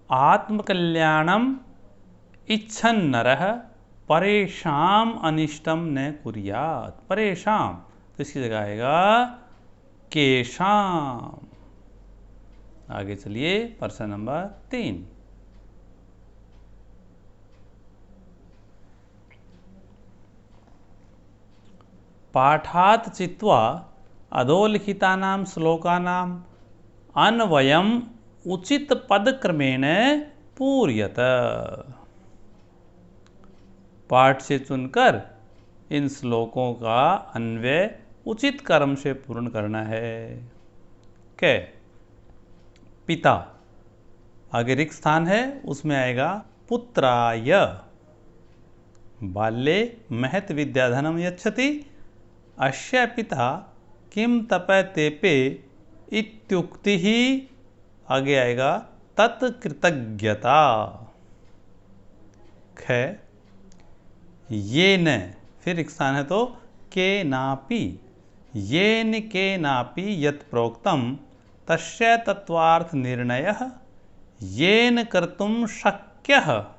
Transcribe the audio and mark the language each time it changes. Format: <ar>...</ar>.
<sa>आत्मकल्याणम इच्छन् नरः परेषाम् अनिष्टम न कुर्यात्।</sa> <hi>परेषाम, तो इसकी जगह आएगा केषाम्। आगे चलिए,</hi> <sa>प्रश्न नंबर 3। पाठात् चित्वा अधोलिखितानां श्लोकानाम् अन्वयम् उचित पदक्रमेण पूर्यत।</sa> <hi>पाठ से चुनकर इन श्लोकों का अन्वय उचित क्रम से पूर्ण करना है। कै पिता, आगे रिक्त स्थान है, उसमें आएगा पुत्राय।</hi> <sa>बाल्ये महत् विद्याधनम यच्छति। अस्य पिता किम तपतेपे इत्युक्ति ही।</sa> <hi>आगे आएगा तत्कृतज्ञता। ख येन, फिर एक स्थान है तो के नापि।</hi> <sa>येन के नापि यत् प्रोक्तम तस्य तत्वार्थ निर्णयः येन कर्तुं शक्यः।</sa>